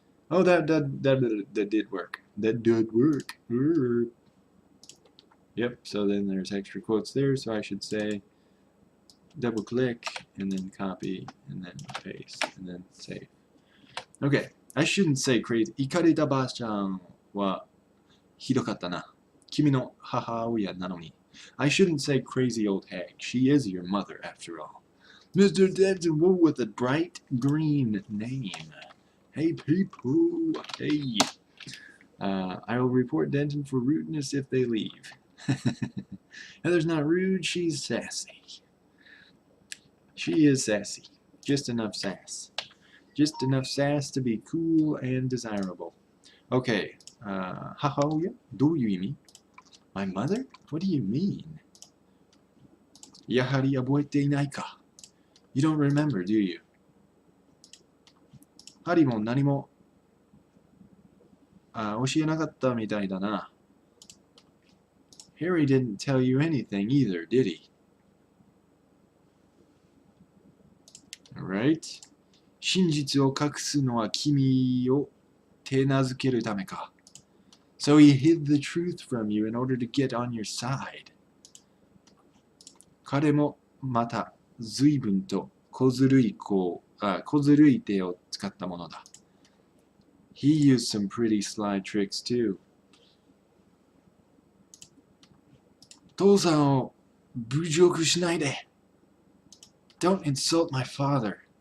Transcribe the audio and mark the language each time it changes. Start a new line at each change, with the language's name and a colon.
English: Oh, that did work. That did work. Yep, so then there's extra quotes there, so I should say double click and then copy and then paste and then save. Okay, I shouldn't say crazy.
Japanese: イカれたばあちゃんはひどかったな。君の母親なのに。
English: I shouldn't say crazy old hag. She is your mother after all. Mr. Denton Wu with a bright green name. Hey people, hey. I will report Denton for rudeness if they leave. Heather's not rude, she's sassy. She is sassy. Just enough sass. Just enough sass to be cool and desirable. Okay.
Japanese: 母親どういう意味
English: My mother? What do you mean?
Japanese: やはり覚えていないか
English: You don't remember, do you?
Japanese: ハリも何も教えなかったみたいだな
English: Harry didn't tell you anything either, did he? Alright.
Japanese: 真実を隠すのは君を手なずけるためか
English: So he hid the truth from you in order to get on your side.
Japanese: 彼もまた随分と小ずるい手を使ったものだ
English: He used some pretty sly tricks too.
Japanese: 父さんを侮辱しないで
English: Don't insult my father.